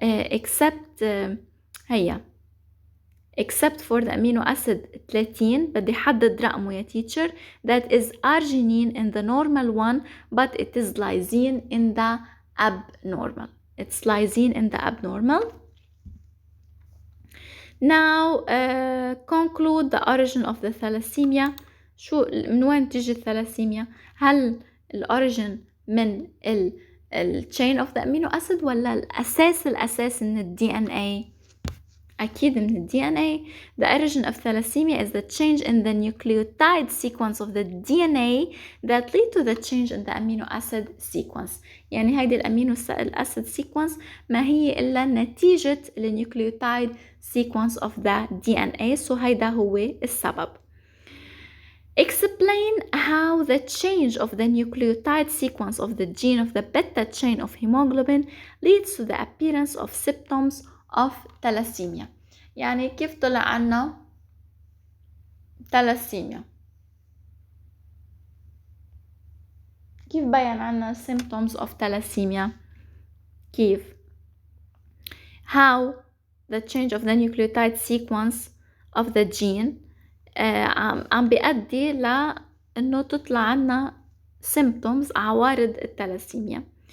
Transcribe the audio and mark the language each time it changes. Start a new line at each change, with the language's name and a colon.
English: except هيا except for the amino acid 30
Arabic: بدي حدد رقمه يا
English: teacher that is arginine in the normal one but it is lysine in the abnormal. It's lysine in the abnormal. Now conclude the origin of the thalassemia.
Arabic: شو من وين تيجي الثلاسيميا؟ هل الأوريجين من ال
English: chain of the amino acid
Arabic: ولا الأساس من ال DNA؟ أكيد من ال DNA.
English: The origin of thalassemia is the change in the nucleotide sequence of the DNA that lead to the change in the amino acid sequence.
Arabic: يعني هيدي الأمينو acid sequence ما هي إلا نتيجة النيوكليوتايد
English: sequence of the DNA.
Arabic: so هيدا هو السبب.
English: Explain how the change of the nucleotide sequence of the gene of the beta chain of hemoglobin leads to the appearance of symptoms of thalassemia.
Arabic: يعني كيف طلع عنا thalassemia؟ كيف بيان عنا
English: symptoms of thalassemia؟
Arabic: كيف؟
English: how the change of the nucleotide sequence of the gene
Arabic: عم بيؤدي لأنه تطلع عنا symptoms عوارض التلاسيميا.